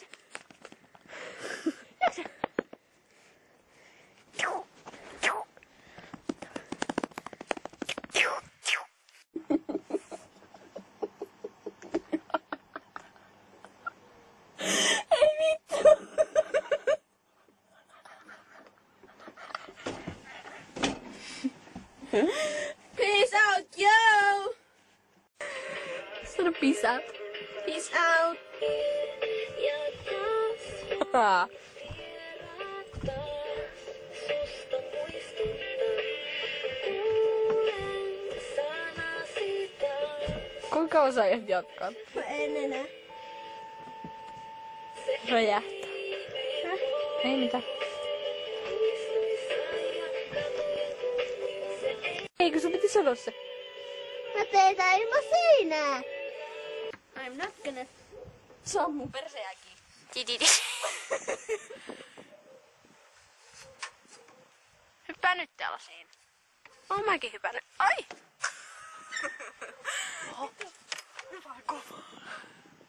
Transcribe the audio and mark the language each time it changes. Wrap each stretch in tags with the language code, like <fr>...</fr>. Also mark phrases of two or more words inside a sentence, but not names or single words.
<fi>Juokse! Ei vittu!</fi> <en>Peace out, yo!</en> <fi>Sano</fi> <en>peace out. Peace out!</en> <fi>Kuinka kauan sä aiot jatkaa? En enää. Räjähtää. Häh? Ei mitään. Eikö sun piti sanoa se? Mä tein tää ilman seinää.</fi> <en>I'm not gonna...</en> <fi>Se on mun perseäkin. Tididi. Hyppää nyt tällaisiin. Oon mäkin hypännyt. Ai! Oho. No vaan kova.</fi>